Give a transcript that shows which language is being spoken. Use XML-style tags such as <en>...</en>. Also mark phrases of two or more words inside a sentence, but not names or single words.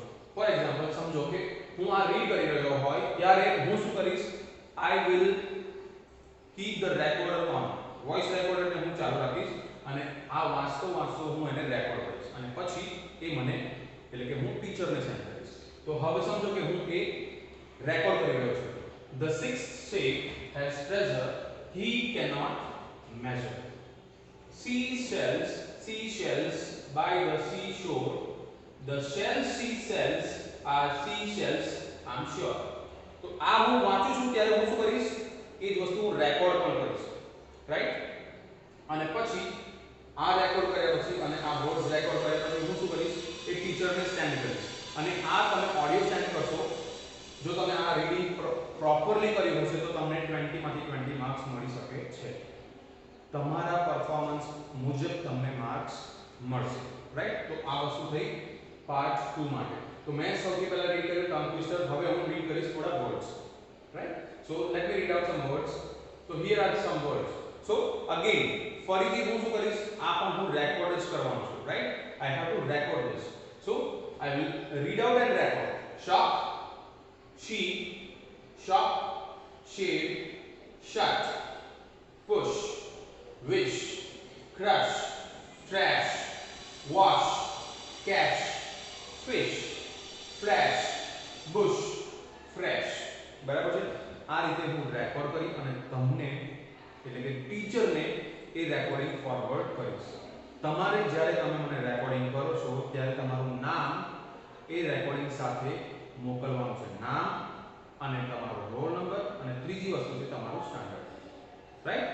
<en>for example</en> <gu>સમજો કે હું આ રીડ કરી રહ્યો હોય ત્યારે હું શું કરીશ,</gu> <en>I will keep the recorder on,</en> <gu>વોઇસ રેકોર્ડરને હું ચાલુ રાખીશ અને આ વાંચતો હું એને રેકોર્ડ કરીશ અને પછી એ મને એટલે કે હું ટીચરને સેન્ડ કરીશ. તો હવે સમજો કે હું એ રેકોર્ડ કરી રહ્યો છું.</gu> <en>The sixth shape has treasure he cannot measure. Seashells by the seashore. The shells she sells are seashells, I'm sure.</en> <gu>તો આ હું વાંચું છું ત્યારે હું શું કરીશ, એ જ વસ્તુ હું રેકોર્ડ પણ કરીશ, રાઈટ? અને પછી આ રેકોર્ડ કર્યા પછી અને આ</gu> <en>words record</en> <gu>કર્યા પછી હું શું કરીશ, એ ટીચરને સેન્ડ કરીશ. અને આ તમે</gu> <en>audio send</en> <gu>કરશો, જો તમે આ</gu> <en>reading properly</en> <gu>કર્યું હશે તો તમને 20 માંથી 20 માર્ક્સ મળી શકે છે. તમારા પરફોર્મન્સ મુજબ તમને માર્ક્સ મળશે, રાઈટ? તો આ વસ્તુ થઈ પાર્ટ 2 માટે. તો મેં સૌથી પહેલા રીડ કર્યું</gu> <en>tongue twister,</en> <gu>હવે હું રીડ કરીશ થોડા વર્ડ્સ, રાઈટ?</gu> <en>So let me read out some words. So here are some words. So again</en> <gu>ફરીથી હું શું કરીશ, આ પણ હું રેકોર્ડ જ કરવાનું છે, રાઈટ?</gu> <en>I have to record this. So I will read out and record. Shop, sheep, shop, shade, shut, push, wish, crush, trash, wash, cash, fish, flash, bush, fresh.</en> <gu>બરાબર છે? આ રીતે હું રેકોર્ડ કરી અને તમને એટલે કે ટીચરને એ</gu> <en>recording forward</en> <gu>કરીશ. તમારે જ્યારે તમે મને રેકોર્ડિંગ કરો છો ત્યારે તમારું નામ એ રેકોર્ડિંગ સાથે મોકલવાનું છે. નામ અને તમારો રોલ નંબર અને ત્રીજી વસ્તુ છે તમારું સ્ટાન્ડર્ડ, રાઈટ?</gu>